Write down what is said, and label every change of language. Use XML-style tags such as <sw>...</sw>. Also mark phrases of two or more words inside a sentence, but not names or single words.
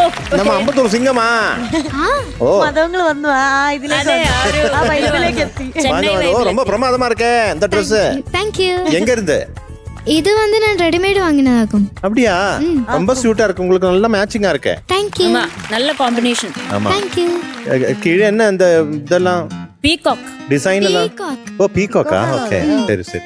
<ta>நம்ம அம்பத்தூர் சிங்கமா. ஓ</ta> <ml>മതങ്ങൾ വന്നു ഇതിലേക്ക് എത്തി.</ml> <ta>ரொம்ப பிரமாதமா இருக்கே இந்த Dress. தேங்க்யூ. எங்க இருந்து? இது வந்து நான் ரெடிமேட் வாங்கினதாக்கும். அப்படியா? ரொம்ப ஸ்யூட்டா இருக்கு, உங்களுக்கு நல்ல மேட்சிங்கா இருக்கு. தேங்க்யூ. நல்ல காம்பினேஷன். ஆமா. தேங்க்யூ. கீழே என்ன இந்த இதெல்லாம் பீகாக் டிசைன் எல்லாம்? ஓ பீகாக்கா? ஓகே சரி சரி.</ta>